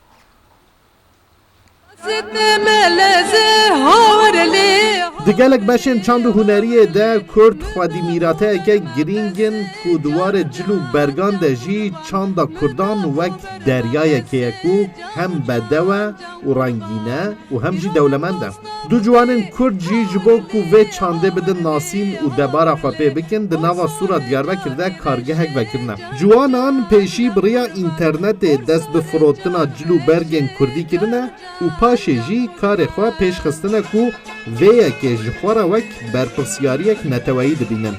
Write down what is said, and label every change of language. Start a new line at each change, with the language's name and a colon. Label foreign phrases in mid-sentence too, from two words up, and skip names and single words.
Kurdish: دگەلک بەشێن چاند و هوەریە دە کورد خودی میراتەیەکە گرینگن و دووارە جل و بەرگان دەژی چاندا کوردان وەک دەریایەکەیەک و هەم بەدەوە و ڕەنگینە و هەمژی دەولەمەندە. دوو جوانن کورد جی ji bo ku vê çandê bidin nasîn û debara xwe pê bikin di nava Sûra Diyarbekir de kargehek vekirine. Ciwanan pêşî biriya înternetê dest bi firotina cil û bergên Kurdî kirine û paşê jî karê xwe pêşxistine ku vêyekê ji xwe re wek berpirsyariyek neteweyî dibînin.